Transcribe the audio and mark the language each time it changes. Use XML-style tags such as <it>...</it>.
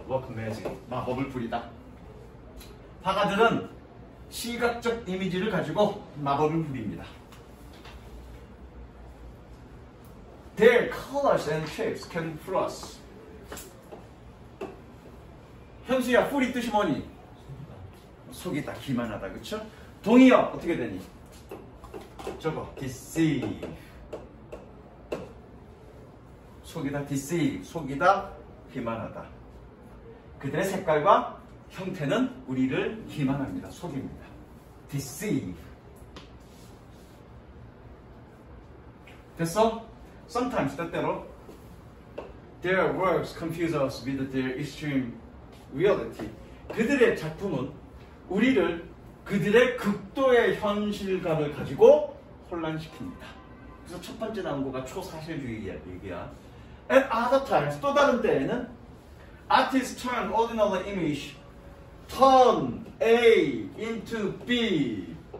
<en>work magic,</en> <ko>마법을 부리다. 화가들은 시각적 이미지를 가지고 마법을 부립니다.</ko> <en>Their colors and shapes can fool us.</en> <ko>현수야, 뿔이 뜻이 뭐니? 속이다, 기만하다, 그쵸? 동의어 어떻게 되니? 저거 deceive. 속이다, deceive. 속이다, 기만하다. 그들의 색깔과 형태는 우리를 기만합니다. 속입니다. deceive. 됐어?</ko> <en>Sometimes,</en> <ko>때때로</ko> <en>their works confuse us with their extreme reality.</en> <ko>그들의 작품은 우리를 그들의 극도의 현실감을 가지고 혼란시킵니다. 그래서 첫 번째 나온 거가 초사실주의 얘기야.</ko> <en>At other times,</en> <ko>또 다른 때에는</ko> <en>artists turn ordinary image, turn A into B.</en>